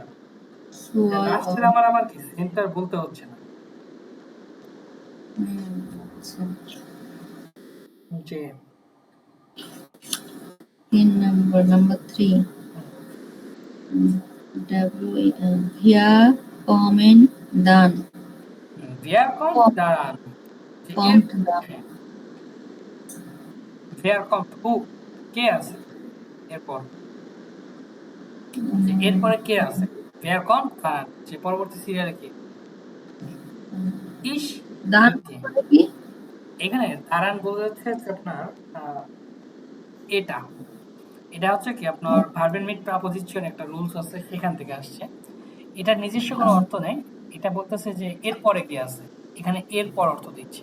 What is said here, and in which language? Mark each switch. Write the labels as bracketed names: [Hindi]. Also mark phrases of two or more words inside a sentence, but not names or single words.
[Bangla] লাস্টের আমার কি সেন্টার বলতে হচ্ছে না। যে তিন নাম্বার 3 [German] wer kommt dran wer kommt daran, [Bangla] যে [German] kommt dran wer kommt who, [Bangla] কে আছে এরপর, যে এরপরে কে আছে, [German] wer kommt daran, [Bangla] যে পরবর্তী সিরিয়ালে কে, ইশ [German] ডান বিট্টে। [Bangla] কি? এখানে দাঁড়ান বলতে হচ্ছে আপনার এটা এটা হচ্ছে কি আপনার ভার্বের মিড প্রাপোজিশন একটা রুলস আছে, সেখান থেকে আসছে। এটা নিজস্ব কোনো অর্থ নেই, এটা বলতেছে যে এরপরে কি আছে, এখানে এরপর অর্থ দিচ্ছে।